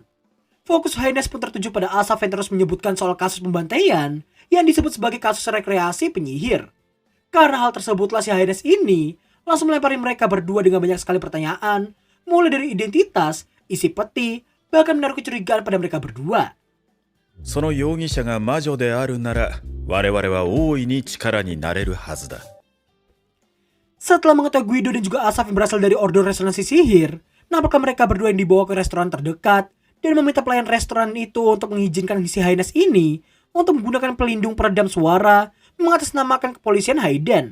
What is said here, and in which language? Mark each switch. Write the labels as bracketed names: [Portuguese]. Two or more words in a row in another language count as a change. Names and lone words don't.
[Indonesian] Fokus Haines pun tertuju pada Asaf yang terus menyebutkan soal kasus pembantaian yang disebut sebagai kasus rekreasi penyihir. Karena hal tersebutlah si Haines ini langsung melempari mereka berdua dengan banyak sekali pertanyaan, mulai dari identitas, isi peti, bahkan menaruh kecurigaan pada mereka berdua. [Japanese] その容疑者が魔女であるなら、我々は大いに力になれるはずだ。 [Indonesian] Setelah mengetahui Guido dan juga Asaf yang berasal dari Ordo Resonansi Sihir, nampaknya mereka berdua yang dibawa ke restoran terdekat dan meminta pelayan restoran itu untuk mengizinkan si Haines ini untuk menggunakan pelindung peredam suara mengatasnamakan kepolisian Hayden.